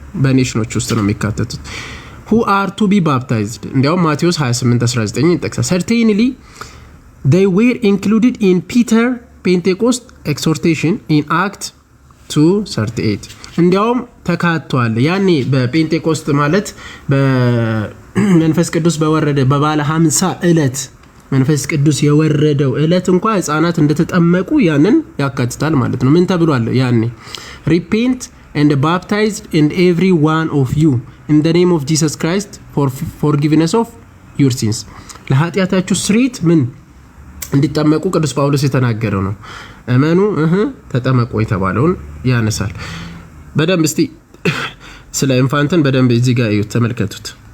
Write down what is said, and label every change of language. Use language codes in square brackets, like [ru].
[am] በኔሽኖች ውስጥ ነው የሚካተቱት። [en] who are to be baptized [am] እንዲያው ማቴዎስ 28:19 ይጠቅሳል። [en] certainly they were included in Peter Pentecost exhortation in Act 2:38 [am] እንዲያውም ተካቷል። ያኔ በፔንቴኮስት ማለት በመንፈስ ቅዱስ በወረደ በባለ 50 ዕለት መንፈስ ቅዱስ የወረደው ዕለት እንኳን ሕፃናት እንደተጠመቁ ያንን ያካትታል ማለት ነው። ምን ተብሏል ያኔ? [en] repent and baptized and every one of you in the name of Jesus Christ for forgiveness of your sins [am] ለኃጢአታችሁ ስርየት ምን እንዲጠመቁ ቅዱስ ጳውሎስ የተናገረው ነው። እመኑ ተጠመቁ የተባለውን ያነሳል። በደንብ እስቲ ስለ ኢንፋንትን በደንብ እዚህ ጋር እዩት፣ ተመልከቱት።